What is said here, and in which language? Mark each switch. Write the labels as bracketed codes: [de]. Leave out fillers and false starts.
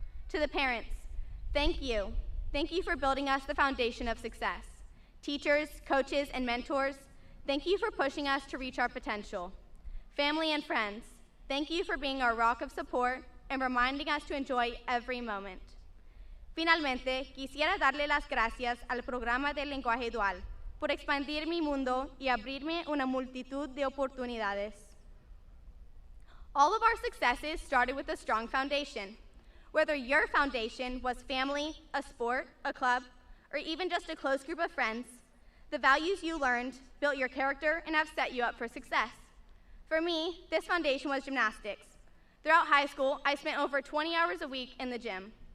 [en] To the parents, thank you. Thank you for building us the foundation of success. Teachers, coaches, and mentors, thank you for pushing us to reach our potential. Family and friends, thank you for being our rock of support and reminding us to enjoy every moment. [es] Finalmente, quisiera darle las gracias al programa del lenguaje dual por expandir mi mundo y abrirme una multitud de oportunidades. [en] All of our successes started with a strong foundation. Whether your foundation was family, a sport, a club, or even just a close group of friends, the values you learned built your character and have set you up for success. For me, this foundation was gymnastics. Throughout high school, I spent over 20 hours a week in the gym.